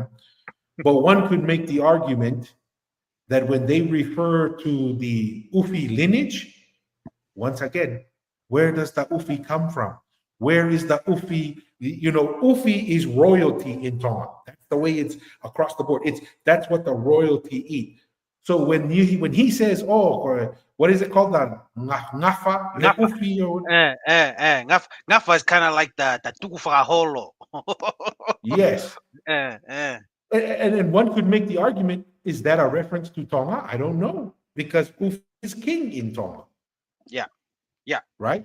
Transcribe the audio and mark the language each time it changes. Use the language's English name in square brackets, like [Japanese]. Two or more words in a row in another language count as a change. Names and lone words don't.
[English] But one could make the argument that when they refer to the Uffi lineage, once again, where does the Uffi come from? Where is the Uffi? Uffi is royalty in Tonga. That's the way it's across the board. That's what the royalty eat. So when he says, oh, what is it called? The ngafa, le Ngafa. Uffi, or Ngafa is kind of like the tufa holo. yes. eh, eh. And then one could make the argument, is that a reference to Tonga? I don't know, because Uffi is king in Tonga, Yeah. Yeah. right?